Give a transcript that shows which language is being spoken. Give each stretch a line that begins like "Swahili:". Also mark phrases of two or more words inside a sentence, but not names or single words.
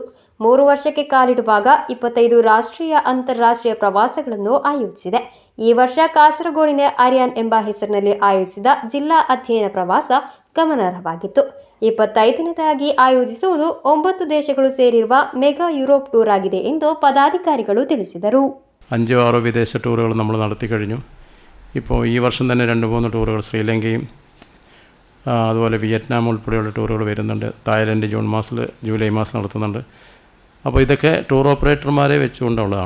Kannada: 3 ವರ್ಷಕ್ಕೆ ಕಾಲಿಡುವಾಗ 25 ರಾಷ್ಟ್ರೀಯ ಅಂತಾರಾಷ್ಟ್ರೀಯ ಪ್ರವಾಸಗಳನ್ನು ಆಯೋಜಿಸಿದೆ. ಈ ವರ್ಷ ಕಾಸರಗೋಡಿನ ಆರ್ಯಾನ್ ಎಂಬ ಹೆಸರಿನಲ್ಲಿ ಆಯೋಜಿಸಿದ ಜಿಲ್ಲಾ ಅಧ್ಯಯನ ಪ್ರವಾಸ ಗಮನಾರ್ಹವಾಗಿತ್ತು. 25ನೇದಾಗಿ ಆಯೋಜಿಸುವುದು 9 ದೇಶಗಳು ಸೇರಿರುವ
English: mega Europe tour
Kannada: ആಗಿದೆ ಎಂದು പദാധികാരികൾ ತಿಳಿಸಿದರು.
Malayalam: 5-6 വിദേശ ടൂറുകൾ നമ്മൾ നടത്തി കഴിഞ്ഞു. ഇപ്പോൾ ഈ വർഷം തന്നെ 2-3 ടൂറുകൾ ശ്രീലങ്കയും അതുപോലെ വിയറ്റ്നാം ഉൾപ്പെടെയുള്ള ടൂറുകൾ വരുന്നുണ്ട്. തായ്ലൻഡ് ജൂലൈ മാസം നടത്തുന്നുണ്ട്. അപ്പോൾ ഇതൊക്കെ
English: tour operators
Malayalam: വെച്ചുകൊണ്ടുള്ളതാണ്.